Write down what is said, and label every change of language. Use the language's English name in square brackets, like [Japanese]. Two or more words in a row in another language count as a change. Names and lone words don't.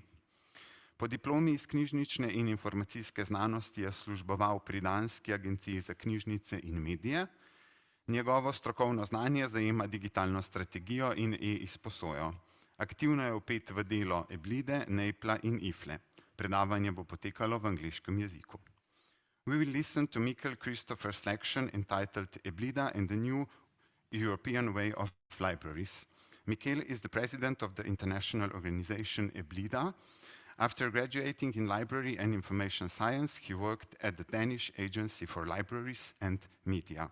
[Slovenian] Po diplomi iz knjižnične in informacijske znanosti je služboval pri Danski agenciji za knjižnice in medije. Njegovo strokovno znanje zajema digitalno strategijo in e-izposojo. Aktivno je vpet v delo EBLIDE, NEIPL-a in IFLE. Predavanje bo potekalo v angliškem jeziku. [English] We will listen to Mikkel Christoffersen's lecture entitled EBLIDA and the New European Way of Libraries. Mikkel is the president of the international organization EBLIDA. After graduating in library and information science, he worked at the Danish Agency for Libraries and Media.